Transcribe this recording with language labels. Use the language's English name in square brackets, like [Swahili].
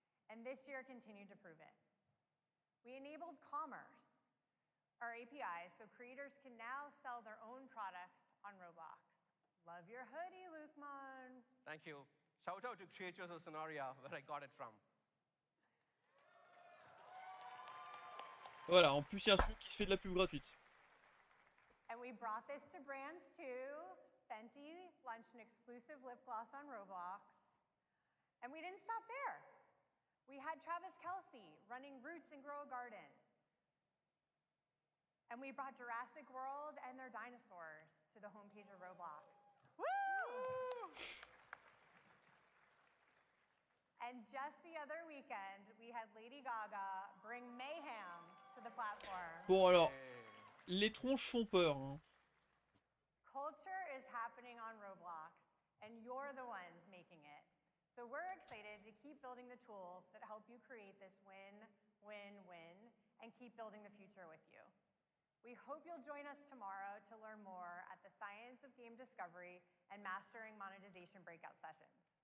[English] And this year continued to prove it. We enabled commerce, our APIs, so creators can now sell their own products on Roblox. Love your hoodie, Lukman. Thank you. Shout out to Creators of Sonoria, where I got it from. [French] Voilà, en plus il y a un truc qui se fait de la pub gratuite. [English] And we brought this to brands too. Fenty launched an exclusive lip gloss on Roblox. And we didn't stop there. We had Travis Kelce running Roots and Grow a Garden. And we brought Jurassic World and their dinosaurs to the homepage of Roblox. Woo! And just the other weekend, we had Lady Gaga bring mayhem to the platform. [French] Bon alors, les tronches font peur. Hein. [English] Culture is happening on Roblox, and you're the ones making it. So we're excited to keep building the tools that help you create this win, win, win, and keep building the future with you. We hope you'll join us tomorrow to learn more at the Science of Game Discovery and Mastering Monetization breakout sessions.